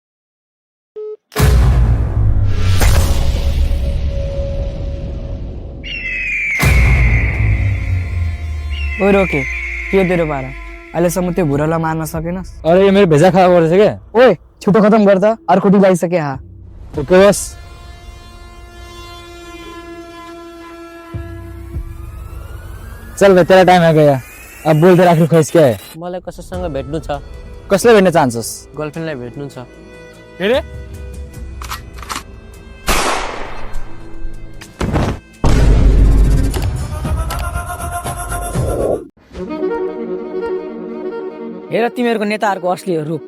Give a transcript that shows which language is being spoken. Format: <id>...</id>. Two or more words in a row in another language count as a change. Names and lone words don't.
<ne>ओए रोके, के तेरो पारा? अहिलेसम्म त्यो भुरालाई मार्न सकेनस्? अरे यो मेरो</ne> <hi>भेजा खा</hi> <ne>गरेछ क्या। ओए छिटो खतम गर त, अर्को डी लागिसके। हा ओके बस।</ne> <hi>चल भाइ, तेरा टाइम आ गया, अब बोल तेरा आखिर ख्वाइस क्या है?</hi> <ne>मलाई कसैसँग भेट्नु छ, कसले भेट्न चाहन्छस्? गर्लफ्रेन्डलाई भेट्नु छ। के रे? हेर तिमीहरूको नेताहरूको असली रूप।</ne>